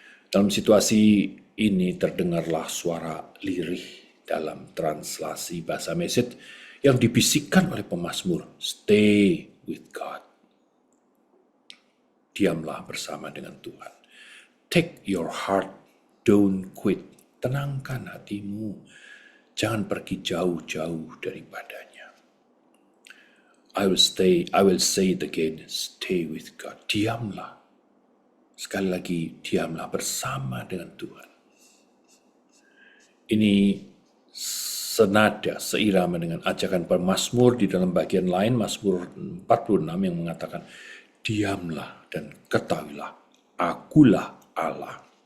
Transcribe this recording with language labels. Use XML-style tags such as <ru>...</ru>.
<id>Dalam situasi ini terdengarlah suara lirih dalam translasi bahasa Mesej yang dibisikkan oleh pemazmur,</id> <en>stay with God.</en> <id>Diamlah bersama dengan Tuhan.</id> <en>Take your heart, don't quit.</en> <id>Tenangkan hatimu, jangan pergi jauh-jauh daripadanya.</id> <en>I will say it again, stay with God.</en> <id>Diamlah. Sekali lagi, diamlah bersama dengan Tuhan. Ini senada, seirama dengan ajakan pemazmur di dalam bagian lain, Mazmur 46 yang mengatakan, diamlah dan ketahuilah, akulah Allah.</id>